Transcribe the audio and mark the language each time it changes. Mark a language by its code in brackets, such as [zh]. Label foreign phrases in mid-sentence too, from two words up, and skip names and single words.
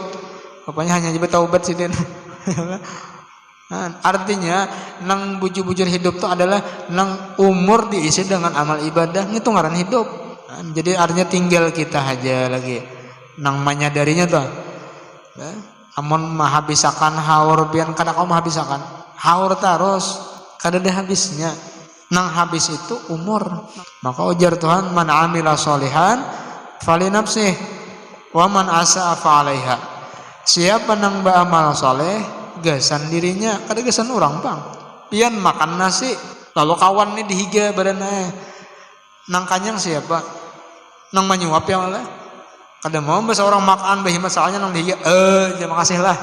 [bjn] Pokoknya hanya jadi taubat sih den. Artinya nang bujur-bujur hidup itu adalah nang umur diisi dengan amal ibadah, itu ngaran hidup. [id] Jadi artinya tinggal kita aja lagi. [bjn] Nang menyadarinya tuh. Amun menghabiskan haur pian kada kau menghabiskan haur terus kada ada habisnya. Nang habis itu umur. Maka ujar Tuhan [ar] من عمل صالحا فلنفسه ومن أساء فعليها. [bjn] Siapa nang beramal soleh gasan dirinya, kada gasan orang bang. Pian makan nasi lalu kawan ni dihiga badannya. Nang kanyang siapa? Nang menyuap ya malah. Kada mau bahasa orang makan bahi masalahnya nang dia terima kasih lah.